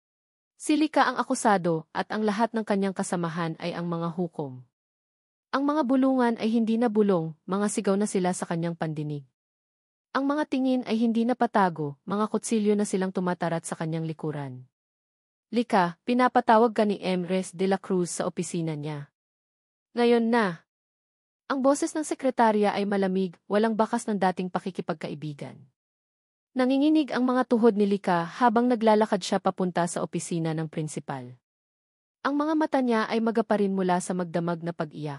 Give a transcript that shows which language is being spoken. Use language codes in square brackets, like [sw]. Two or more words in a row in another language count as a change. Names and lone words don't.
[tl] Si Lika ang akusado at ang lahat ng kanyang kasamahan ay ang mga hukom. Ang mga bulungan ay hindi na bulong, mga sigaw na sila sa kanyang pandinig. Ang mga tingin ay hindi na patago, mga kutsilyo na silang tumatarat sa kanyang likuran. Lika, pinapatawag ka ni Emres de la Cruz sa opisina niya. Ngayon na. Ang boses ng sekretarya ay malamig, walang bakas ng dating pakikipagkaibigan. Nanginginig ang mga tuhod ni Lika habang naglalakad siya papunta sa opisina ng prinsipal. Ang mga mata niya ay magaparin mula sa magdamag na pag-iyak.